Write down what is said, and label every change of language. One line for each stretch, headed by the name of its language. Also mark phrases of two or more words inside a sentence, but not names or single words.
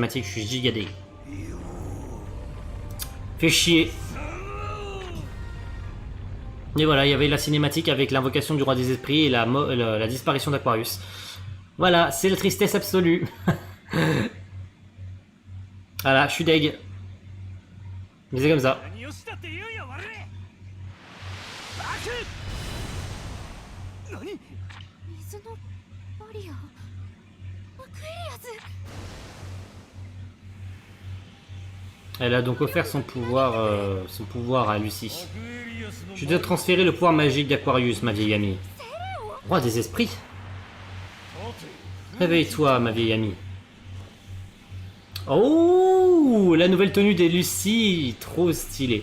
French: Je suis giga deg. Fait chier. Et voilà, il y avait la cinématique avec l'invocation du roi des esprits et la disparition d'Aquarius. Voilà, c'est la tristesse absolue. Voilà, je suis deg. Mais c'est comme ça.
Japanese: 何をしたって言うよ、我々。バク。何？水のバリア。アクエリアス。
French: Elle a donc offert son pouvoir à Lucie. Je dois transférer le pouvoir magique d'Aquarius, ma vieille amie. Roi des esprits. Réveille-toi, ma vieille amie. Oh, la nouvelle tenue des Lucie, trop stylée.